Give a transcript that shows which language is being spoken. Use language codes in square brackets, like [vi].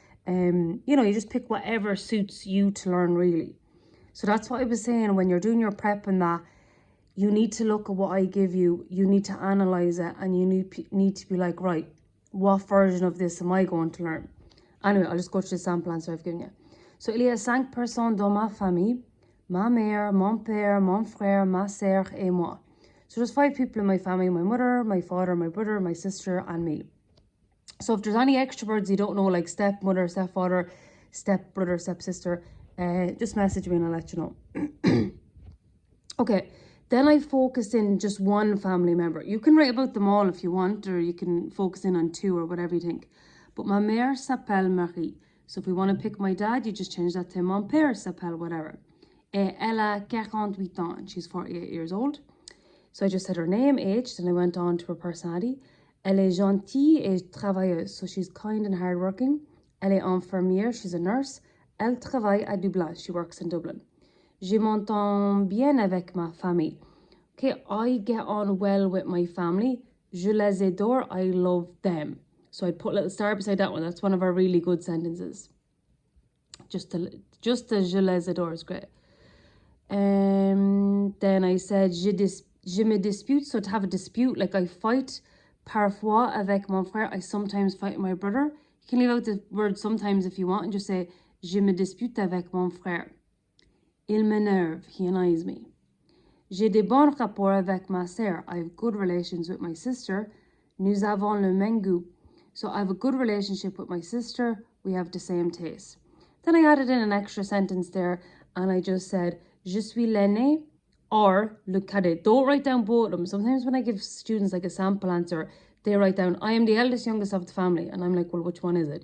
[en] You just pick whatever suits you to learn, really. So that's what I was saying, when you're doing your prep and that, you need to look at what I give you, you need to analyse it, and you need to be like, right, what version of this am I going to learn? Anyway, I'll just go to the sample answer I've given you. [fr] So, il y a 5 personnes dans ma famille. Ma mère, mon père, mon frère, ma sœur, et moi. [en] So there's 5 people in my family: my mother, my father, my brother, my sister, and me. So if there's any extra words you don't know, like stepmother, stepfather, stepbrother, stepsister, just message me and I'll let you know. Okay, then I focused in just one family member. You can write about them all if you want, or you can focus in on 2 or whatever you think. [fr] But ma mère s'appelle Marie. [en] So if we want to pick my dad, you just change that to [fr] mon père s'appelle [en] whatever. [fr] Et elle a 48 ans, [en] and she's 48 years old. So I just said her name, age, then I went on to her personality. [fr] Elle est gentille et travailleuse, [en] so she's kind and hardworking. [fr] Elle est infirmière, [en] she's a nurse. [fr] Elle travaille à Dublin, [en] she works in Dublin. [fr] Je m'entends bien avec ma famille. [en] Okay, I get on well with my family. [fr] Je les adore, [en] I love them. So I'd put a little star beside that one. That's one of our really good sentences. Just the [fr] je les adore [en] is great. Then I said, [fr] je me dispute, [en] so to have a dispute, like I fight. [fr] Parfois avec mon frère, [en] I sometimes fight with my brother. You can leave out the word sometimes if you want and just say, [fr] je me dispute avec mon frère. Il m'énerve, [en] he annoys me. [fr] J'ai des bons rapports avec ma sœur. [en] I have good relations with my sister. [fr] Nous avons le même goût. [en] So I have a good relationship with my sister. We have the same taste. Then I added in an extra sentence there and I just said, [fr] je suis l'aîné [en] or [fr] le cadet. [en] Don't write down both of them. Sometimes when I give students like a sample answer, they write down, I am the eldest, youngest of the family. And I'm like, well, which one is it?